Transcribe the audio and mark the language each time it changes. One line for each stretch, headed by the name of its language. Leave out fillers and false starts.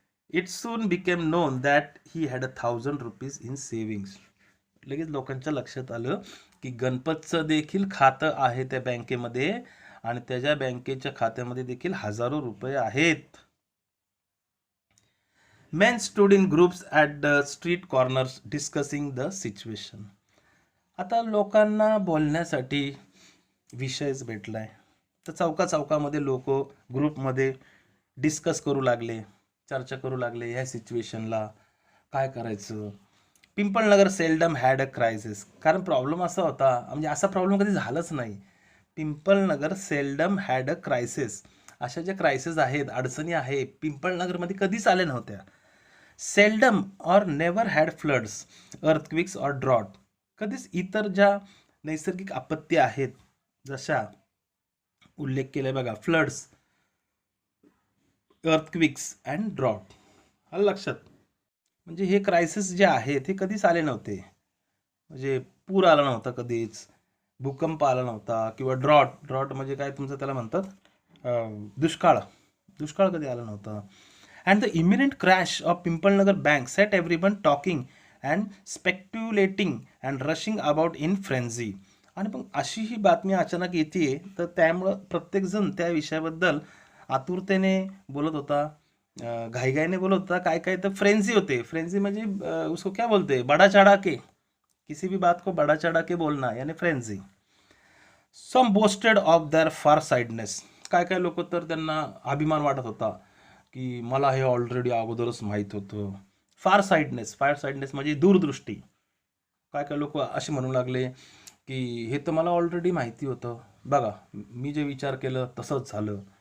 English: It soon became known that he had 1,000 rupees in savings.
Marathi: लगेच लोकांच्या लक्षात आलं की गणपतचं देखील खातं आहे त्या बँकेमध्ये आणि त्याच्या बँकेच्या खात्यामध्ये देखील हजारो रुपये आहेत.
English: Men stood in groups at the street corners discussing the situation.
Marathi: आता लोकांना बोलण्यासाठी विषयच भेटलाय, तर चौकामध्ये लोक ग्रुपमध्ये डिस्कस करू लागले, चर्चा करू लागले ह्या सिच्युएशनला काय करायचं.
English: Pimpalnagar seldom had a crisis.
Marathi: कारण प्रॉब्लेम असा होता, म्हणजे असा प्रॉब्लेम कधी झालाच नाही.
English: Pimpalnagar seldom had a crisis.
Marathi: अशा ज्या क्रायसिस आहेत, अडचणी आहे, पिंपळनगरमध्ये कधीच आल्या नव्हत्या.
English: Seldom और never had floods, earthquakes और drought.
Marathi: कधीच इतर ज्या नैसर्गिक आपत्ती आहेत, जशा उल्लेख केलाय बघा,
English: floods, earthquakes and drought,
Marathi: आलं लक्षात. म्हणजे हे क्रायसिस जे आहेत हे कधीच आले नव्हते. म्हणजे पूर आला नव्हता कधीच, भूकंप आला नव्हता, किंवा ड्रॉट म्हणजे काय तुमचं त्याला म्हणतात दुष्काळ कधी आला नव्हता.
English: And the imminent crash of Pimpalnagar Bank set everyone talking and speculating and rushing about in frenzy.
Marathi: आणि पण अशी ही बातमी अचानक येते, तर त्यामुळं प्रत्येकजण त्या विषयाबद्दल आतुरतेने बोलत होता, घाईघाईने बोलत होता. काय तर फ्रेंझी होते.
Hindi: फ्रेंझी म्हणजे उसको क्या बोलते, बड़ा चढ़ा के, किसी भी बात को बड़ा चढ़ा के बोलना, यानी frenzy.
English: Some boasted of their far sightedness.
Marathi: काय लोक तर त्यांना अभिमान वाटत होता की मला हे ऑलरेडी अगोदरच माहीत होतं. फार साइडनेस म्हणजे दूरदृष्टी. काय लोक असे म्हणू लागले की हे तर मला ऑलरेडी माहिती होतं, बघा मी जे विचार केलं तसंच झालं.